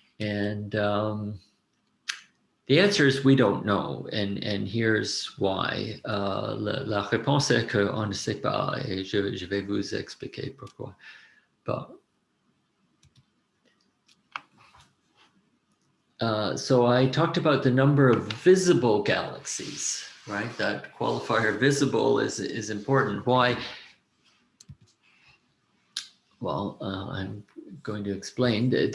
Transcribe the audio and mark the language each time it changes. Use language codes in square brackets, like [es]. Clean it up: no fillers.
[en] And the answer is we don't know, and here's why. [fr] La réponse est qu'on ne sait pas, et je vais vous expliquer pourquoi. [en] But, so I talked about the number of visible galaxies, right? That qualifier visible is important. Why? Well, I'm going to explain.